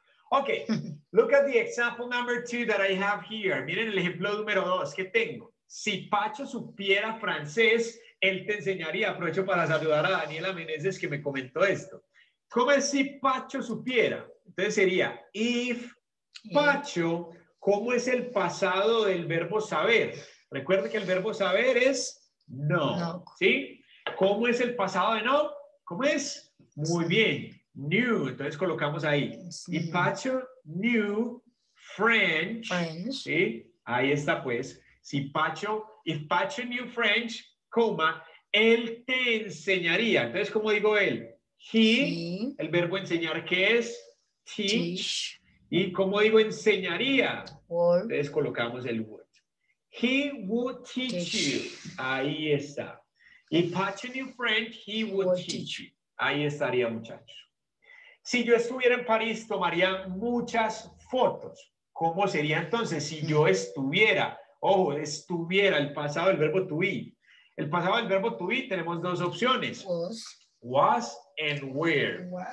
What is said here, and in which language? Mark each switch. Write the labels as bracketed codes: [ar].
[en] Ok, look at the example number 2 that I have here. [es] Miren el ejemplo número 2 que tengo. Si Pacho supiera francés, él te enseñaría. Aprovecho para saludar a Daniela Meneses que me comentó esto. ¿Cómo es si Pacho supiera? Entonces sería if Pacho, ¿cómo es el pasado del verbo saber? Recuerde que el verbo saber es no. ¿Sí? ¿Cómo es el pasado de no? ¿Cómo es? Muy bien. Knew, entonces colocamos ahí. [en] If Pacho knew French, [es] ¿sí? Ahí está pues. Si Pacho, [en] if Pacho knew French, [es] coma, él te enseñaría. Entonces, ¿cómo digo él? He, el verbo enseñar, ¿qué es? Teach. Y ¿cómo digo enseñaría? Entonces colocamos el would. [en] He would teach you. [es] Ahí está. [en] If Pacho knew French, he would teach you. [es] Ahí estaría, muchachos. Si yo estuviera en París, tomaría muchas fotos. ¿Cómo sería entonces si yo estuviera? Ojo, estuviera, el pasado del verbo to be. El pasado del verbo to be tenemos dos opciones. [en] Was and where.